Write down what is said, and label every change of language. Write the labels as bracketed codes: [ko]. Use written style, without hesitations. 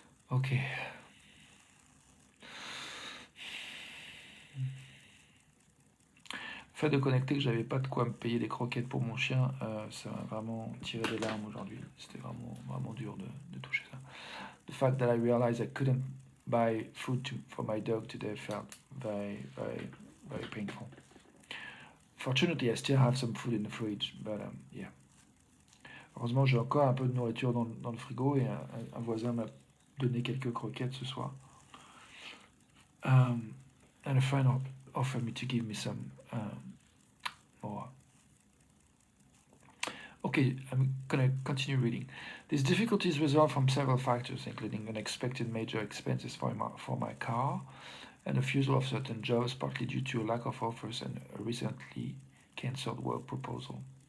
[fr] Ok. Le fait de connecter que j'avais pas de quoi me payer des croquettes pour mon chien, ça m'a vraiment tiré des larmes aujourd'hui. C'était vraiment dur de toucher ça. [en] The fact that I realized I couldn't buy food for my dog today felt very, very, very painful. Fortunately, I still have some food in the fridge, but yeah. [fr] Heureusement, j'ai encore un peu de nourriture dans le frigo et un voisin m'a donné quelques croquettes ce soir. [en] And a friend offered me to give me some more. Okay, I'm going to continue reading. These difficulties result from several factors, including unexpected major expenses for my car and the refusal of certain jobs, partly due to a lack of offers and a recently cancelled work proposal.